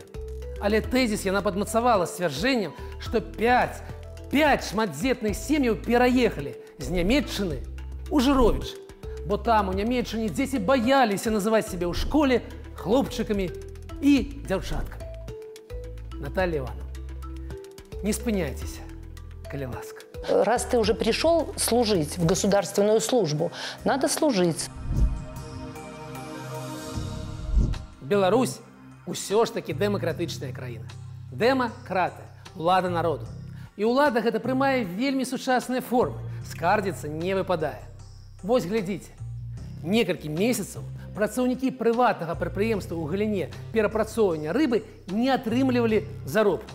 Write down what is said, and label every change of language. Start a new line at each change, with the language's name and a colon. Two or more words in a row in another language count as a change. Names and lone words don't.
Belarusian: Але тэзіс яна падмацавала сцвярджэннем, што 5 шматдзетных сем'яў пераехалі з Нямецчыны ў Жыровічы, бо там у Нямецчыне дзеці баяліся называць сябе ў школе хлопчыкамі і дзяўчаткамі. Наталья Ивановна, не спыняйтесь, коли ласка.
Russian: Раз ты уже пришел служить в государственную службу, надо служить.
Belarusian: Беларусь усё ж таки дэмакратычная краіна. Дэмакратыя, улада народу. І ўлада гэта прымае вельмі сучасныя формы, скардзіцца не выпадае. Вось глядзіце, некалькі месяцаў працаўнікі прыватнага прадпрыемства ў галіне перапрацоўвання рыбы не атрымлівалі заробку.